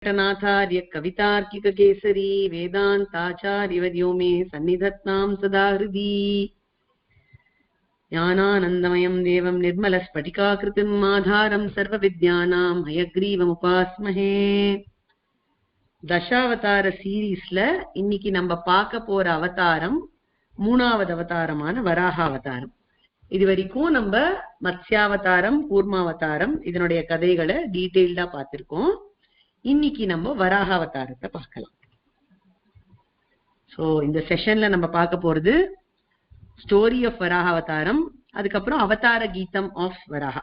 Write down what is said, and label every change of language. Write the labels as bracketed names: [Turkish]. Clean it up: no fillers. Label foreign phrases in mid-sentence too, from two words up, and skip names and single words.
[Sanskrit] नाथार्य कवितार्किक केसरी वेदांताचार्यवर्यो मे सन्निधत्तां सदा हृदि ज्ञानानन्दमयं देवं निर्मलस्फटिकाकृतिम् आधारं सर्वविद्यानां हयग्रीवमुपास्महे. [Tamil] தசாவதார சீரீஸ்ல இன்னைக்கு நம்ம பார்க்க போற அவதாரம் மூணாவது அவதாரமான வராக அவதாரம். இது வரைக்கும் நம்ம மத்ஸ்யாவதாரம், கூர்மாவதாரம் இதனுடைய கதைகளை டீட்டெயில்டா பார்த்திருக்கோம். இன்னைக்கு நம்ம வராக அவதாரத்தை பார்க்கலாம். சோ இந்த செஷன்ல நம்ம பார்க்க போறது [English] story of [Tamil] வராக அவதாரம், அதுக்கப்புறம் அவதார கீதம் ஆஃப் வராக.